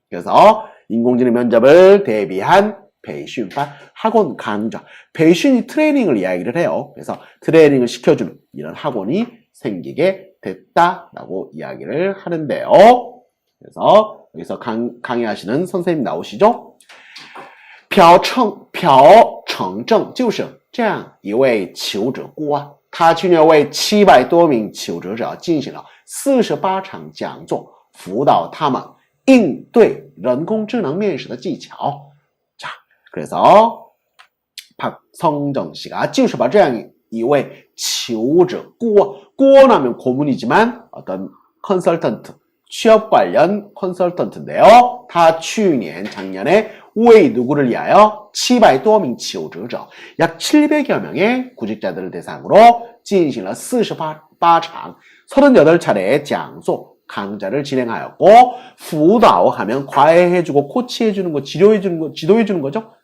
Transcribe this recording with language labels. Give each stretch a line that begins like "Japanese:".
Korean: 그래서 인공지능 면접을 대비한
Chinese: 培训班
Korean: 학원 강좌
Chinese: 培训
Korean: 이 트레이닝을 이야기를 해요. 그래서 트레이닝을 시켜주는 이런 학원이 생기게 됐다라고 이야기를 하는데요. 그래서 여기서 강의하시는 선생님 나오시죠?
Chinese: 朴成正就是这样一位求职顾问，他去年为700多名求职者进行了48场讲座，辅导他们应对人工智能面试的技巧。
Korean: 자, 그래서 박성정 씨가
Chinese: 就是把这样一位求职顾问 顾问
Korean: 하면 고문이지만 어떤 컨설턴트 취업 관련 컨설턴트인데요. 다
Chinese: 去年
Korean: 작년에
Chinese: 为
Korean: 누구를 위하여
Chinese: 700多名求职者
Korean: 약 700여 명의 구직자들을 대상으로
Chinese: 进行了 48场
Korean: 38차례의
Chinese: 讲座
Korean: 강좌를 진행하였고,
Chinese: 辅导
Korean: 하면 과외해주고 코치해주는 거, 치료해주는 거, 지도해주는 거죠.